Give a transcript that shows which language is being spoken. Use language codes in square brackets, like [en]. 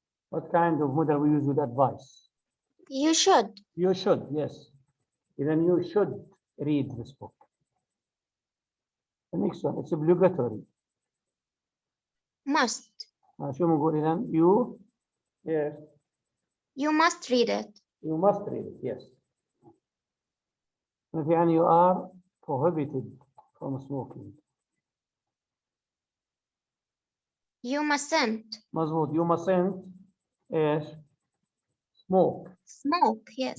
[en] What kind of model we use with advice? You should. You should, yes. Then you should read this book. The next one, it's obligatory. Must. [ar] شو بنقول إذا؟ You, yes. [en] You must read it. You must read it, yes. يعني you are prohibited from smoking. You mustn't. [ar] مظبوط. [en] You mustn't إيش؟ Smoke. Smoke, yes.